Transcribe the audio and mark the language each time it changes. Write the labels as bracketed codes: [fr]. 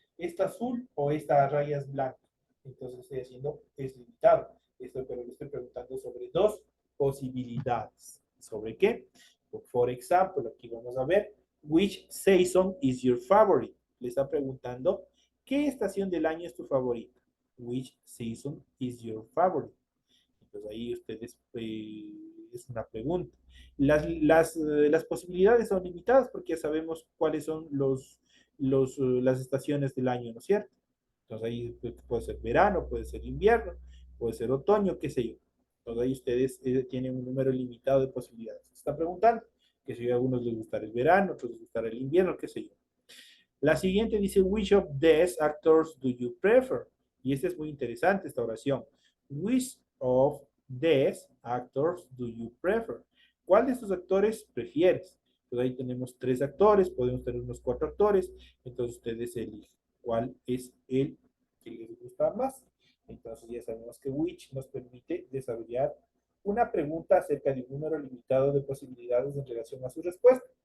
[es] ¿Esta azul o esta a rayas blancas? Entonces estoy haciendo, es limitado, pero le estoy preguntando sobre dos posibilidades. ¿Sobre qué? [en] For example, [es] aquí vamos a ver, [en] which season is your favorite? [es] Le está preguntando, ¿qué estación del año es tu favorita? [en] Which season is your favorite? [es] Entonces ahí ustedes, es una pregunta. Las posibilidades son limitadas porque ya sabemos cuáles son las estaciones del año, ¿no es cierto? Entonces ahí puede ser verano, puede ser invierno, puede ser otoño, qué sé yo. Entonces ahí ustedes tienen un número limitado de posibilidades. Se está preguntando que si a algunos les gustará el verano, otros les gustará el invierno, qué sé yo. La siguiente dice, [en] which of these actors do you prefer? [es] Y esta es muy interesante, esta oración. [en] Which of these actors do you prefer? [es] ¿Cuál de estos actores prefieres? Entonces ahí tenemos tres actores, podemos tener unos cuatro actores, entonces ustedes eligen cuál es el que les gusta más. Entonces ya sabemos que which nos permite desarrollar una pregunta acerca de un número limitado de posibilidades en relación a su respuesta.